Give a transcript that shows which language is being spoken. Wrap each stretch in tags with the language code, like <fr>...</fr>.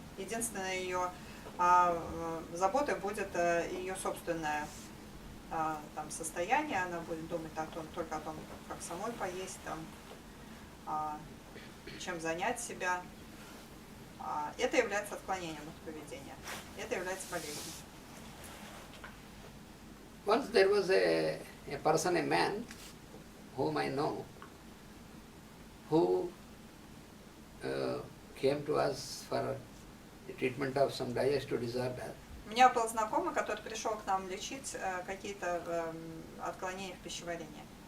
<ru>Единственная ее заботой будет ее собственное состояние, она будет думать только о том, как самой поесть, чем занять себя. Это является отклонением от поведения, это является болезнью.</ru> <en>Once there was a person, a man, whom I know, who came to us for the treatment of some digestive disorder.</en> <ru>У меня был знакомый, который пришел к нам лечить какие-то отклонения в пищеварении.</ru>